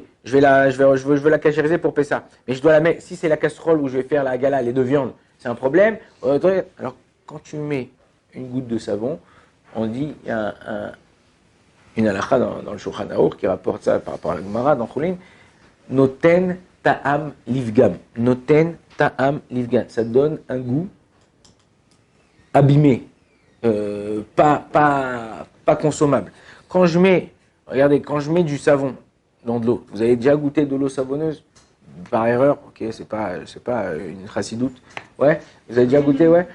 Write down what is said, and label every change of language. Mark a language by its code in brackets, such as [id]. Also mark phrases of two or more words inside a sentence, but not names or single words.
[fr] Je veux la cachériser pour Pessah. Mais je dois la mettre. Si c'est la casserole où je vais faire la gala, lait de viande, c'est un problème. Alors, quand tu mets une goutte de savon, on dit, il y a une halakha dans le Shulchan Aruch qui rapporte ça par rapport à la Gemara dans Choulin, [he] נותן טעם לפגם. נותן טעם לפגם. [fr] Ça donne un goût abîmé, pas consommable. Regardez, quand je mets du savon dans de l'eau, vous avez déjà goûté de l'eau savonneuse par erreur? Ok, c'est pas une chassidoute. Ouais, vous avez déjà goûté, ouais.